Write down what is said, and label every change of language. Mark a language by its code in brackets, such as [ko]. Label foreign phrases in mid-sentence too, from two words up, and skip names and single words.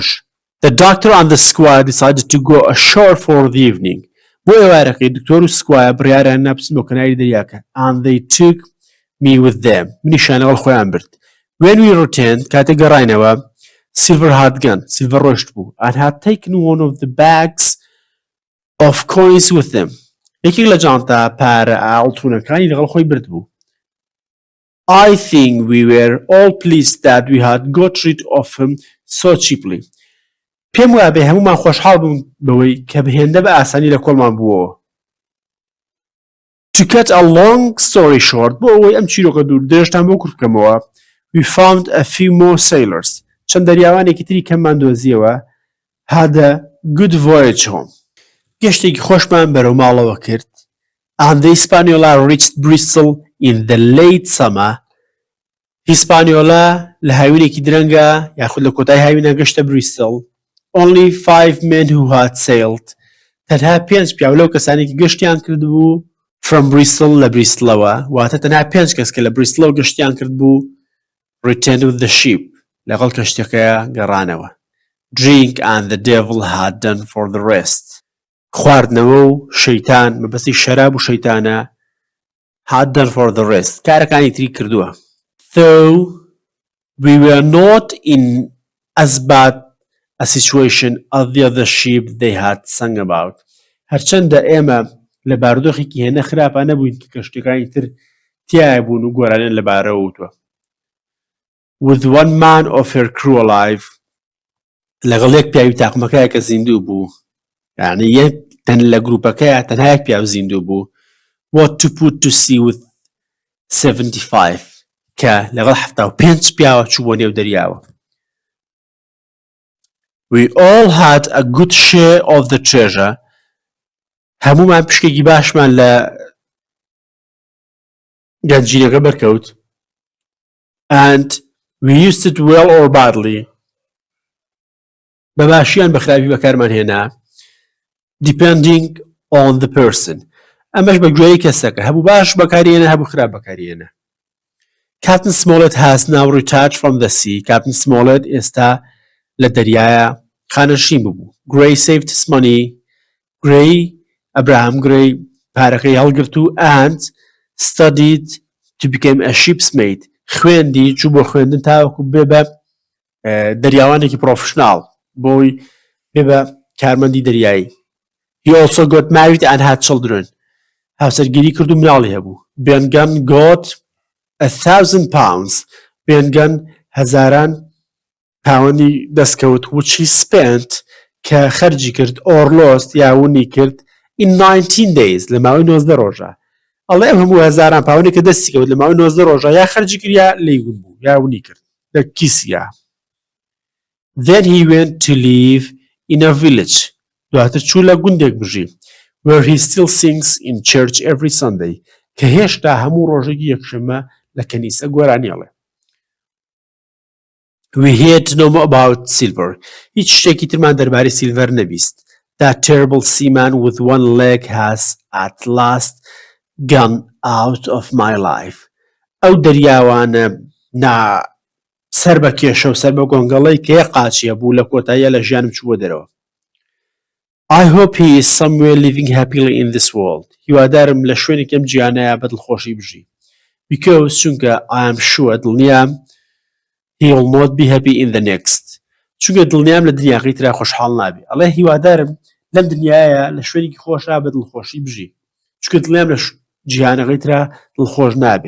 [en] The doctor and the squire decided to go ashore for the evening. [ckb] بۆ ئێوارەکەی دکتۆر و سکوایە بڕیاریان نابچن بۆ کەناری دەریاکە. [en] And they took me with them. [ckb] منیشان لەگەڵ خۆیان برد. [en] When we returned, [ckb] کاتێک گەڕاینەوە, [en] Silver had gone. Silver [ckb] ڕۆشت بوو [en] and had taken one of the bags of coins with them. [ckb] یەکێک لە جانتا پارە ئاڵتوونەکانی لەگەڵ خۆی برد بوو. [en] I think we were all pleased that we had got rid of him so cheaply. [ckb] پێم وابێ هەمومان خۆشحاڵ بوون بەوەی کە بهێندە بە ئاسانی لە کۆڵمان بووەوە. [en] To cut a long story short, [ckb] بۆ ئەوەی ئەم چیرۆکە دوور درێژتان بۆ کورت بکەمەوە, [en] we found a few more sailors. [ckb] چەند دەریاوانێکی تری کەممان دۆزیەوە. [en] Had a good voyage home. [ckb] گەشتێکی خۆشمان بەرەو ماڵەوە کرد. [en] And the Hispaniola reached Bristol in the late summer. [ckb] هیسپانیۆلا لە هاوینێکی درەنگە یاخود لە کۆتای هاوینە گەشتە بریستڵ. [en] Only 5 men who had sailed. [ckb] تەنها 5 پیاو لەو کەسانێکی گەشتیان کرد بوو [en] from Bristol [ckb] لە بریستڵەوە. واتە تەنها 5 کەس کە لە بریستڵەوە گەشتیان کرد بوو [en] returned with the ship. [ckb] لەگەڵ کەشتەکەیە گەڕانەوە. [en] Drink and the devil had done for the rest. [ckb] خواردنەوە و شەیتان مەبەستی شەراب و شەیتانە [en] had done for the rest. [ckb] کارەکانی تری کردووە. [en] Though We were not in as bad a situation as the other sheep they had sung about. [ckb] هەرچەندە ئێمە لە بارودۆخێکی هێنە خراپە نەبووین کە کەشتەکانی تر تیایە بوون و گۆرانیان لەبارەوە وتووە. [en] With one man of her crew alive, [ckb] لەگەڵ یەک پیاوی تاقمەکەیە کە زیندوو بوو، یعنی یەک تەن لە گروپەکەیە تەنها یەک پیاو زیندوو بوو. [en] What to put to sea with [ckb] 75 کە لەگەڵ 75 پیاوە چوو بۆ نێو دەریاوە. [en] We all had a good share of the treasure. [ckb] هەمومان پشکێکی باشمان لە گەنجینەکە بەرکەوت. [en] And we used it well or badly. [ckb] بەباشیان بە خراپی بەکارمان هێنا. [en] Depending on the person. [ckb] ئەمەش بە گوێی کەسەکە هەبوو باش بەکارهێنا هەبوو خراپ بەکارهێنا. [en] Captain Smollett has now retired from the sea. [ckb] Captain Smollett ئێستا لە دەریایە خانەشین بوو. [en] Gray saved his money. Gray Abraham Gray [ckb] پارەکەی هەڵگرت و [en] and studied to become a ship's mate. [ckb] خوێندی چوو بۆ خوێندن تاوەکو بێ بە دەریاوانێکی پرۆفشناڵ بۆی بێ بە کارمەندی دەریایی. [en] He also got married and had children. [ckb] هاوسەرگیری کرد و مناڵی هەبوو. [en] Bengan got 1,000 pounds. [ckb] Bengan هەزاران پاوەندی دەستکەوت [en] which he spent [ckb] کە خەرجی کرد [en] or lost [ckb] یاونی کرد [en] in 19 days [ckb] لە ماوەی 19 ڕۆژە. ئەڵێ ئەم هەموو هەزاران پاوەندی کە دەستی کەوت لە ماوەی 19 ڕۆژە یا خەرجی کرد یا لێیون بوو یاونی کرد لە کیسیا. [en] Then he went to live in a village. [ckb] دواتر چوو لە گوندێک بژی [en] where he still sings in church every Sunday [ckb] کە هێشتا هەموو ڕۆژێکی یەکشەممە لە کەنیسە گۆرانیاڵێ. [en] We heard no more about silver. [ckb] هیچ شتێکی ترمان دەربارەی سیلڤەر نەبیست. [en] That terrible seaman with one leg has at last gone out of my life. [ckb] ئەو دەریاوانە سەر بە کێشە و سەر بە گۆنگەڵەی کە یەک قاچیە بوو لە کۆتاییە لە ژیانم چووە دەرەوە. [en] I hope he is somewhere living happily in this world. [ckb] هیوادارم لە شوێنێک ئەم گیانەیە بە دڵخۆشی بژی. [en] Because چونکە I am sure دڵنیام he will not be happy in the next. [ckb] چونکە دڵنیام لە دنیاقی ترا خۆشحاڵ نابێ. ئەڵێ هیوادارم لەم دنیایە لە شوێنێکی خۆشا بە دڵخۆشی بژی. چونکە دڵنیام لە جیهانەکەی ترا دڵخۆش نابێ.